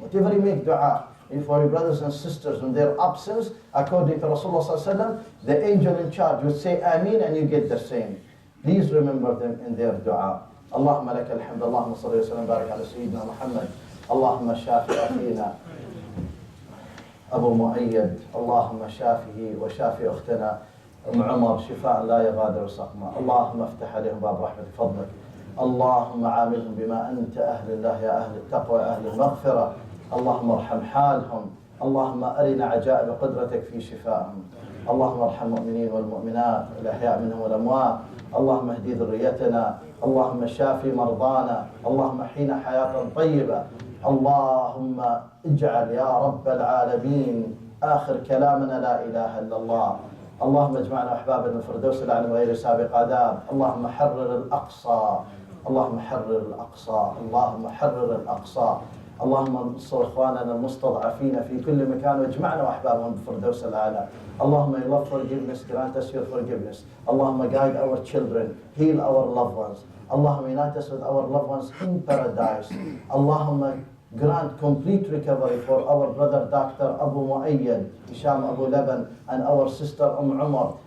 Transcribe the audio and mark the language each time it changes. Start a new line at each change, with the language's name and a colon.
English: Whatever you make dua, and for your brothers and sisters in their absence, according to Rasulullah sallallahu alaihi wasallam, the angel in charge will say Ameen, and you get the same. Please remember them in their dua.
Arabic: Allahumma laka alhamd, Allahumma salli wa sallam barik ala Sayyidina Muhammad, Allahumma shafi akhina Abu Muayyad, Allahumma shafihi wa shafi ukhtana عمر شفاء لا يغادر سقما. اللهم افتح عليهم باب رحمة فضلك. اللهم عاملهم بما أنت أهل الله، يا أهل التقوى، يا أهل المغفرة. اللهم ارحم حالهم. اللهم أرنا عجائب قدرتك في شفائهم. اللهم ارحم المؤمنين والمؤمنات الأحياء منهم والأموات. اللهم اهدي ذريتنا. اللهم شافي مرضانا. اللهم احينا حياة طيبة. اللهم اجعل يا رب العالمين آخر كلامنا لا إله إلا الله. اللهم اجمعنا احبابنا الفردوس الاعلى غير سابق عذاب. اللهم حرر الاقصى. اللهم حرر الاقصى. اللهم حرر الاقصى. اللهم انصر اخواننا المستضعفين في كل مكان واجمعنا واحبابهم بالفردوس الاعلى.
English: اللهم you love forgiveness, grant us your forgiveness. اللهم guide our children, heal our loved ones. اللهم unite us with our loved ones in paradise. اللهم grant complete recovery for our brother Dr. Abu Muayyad, Hisham Abu Laban, and our sister Umar.